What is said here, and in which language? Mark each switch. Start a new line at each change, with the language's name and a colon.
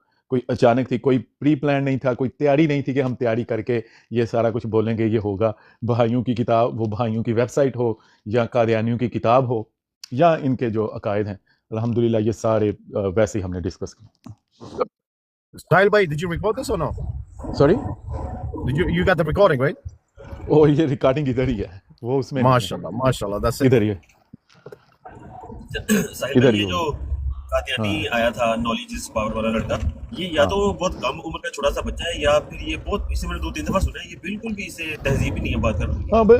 Urdu: کوئی اچانک تھی, کوئی پری پلان نہیں تھا, کوئی تیاری نہیں تھی کہ ہم تیاری کر کے یہ سارا کچھ بولیں گے یہ ہوگا. بہائیوں کی کتاب, وہ بہائیوں کی ویب سائٹ ہو یا قادیانیوں کی کتاب ہو یا ان کے جو عقائد ہیں, الحمدللہ یہ سارے ویسے ہی ہم نے ڈسکس کیے.
English: Sahil bhai, did you record this or no? Sorry, You got the recording, right?
Urdu: وہ یہ ریکارڈنگ ادھر ہی ہے, وہ اس میں
English: MashaAllah, that's it.
Urdu: ادھر ہی ہے. ساحل بھائی, یہ جو قادیانی آیا تھا نالج از پاور والا لڑکا, یہ یا تو بہت کم عمر کا چھوٹا سا بچہ ہے یا پھر یہ بہت, اسے میں نے 2-3 دفعہ سنا ہے, یہ بالکل بھی اسے تہذیب ہی نہیں ہے بات کرنے کی.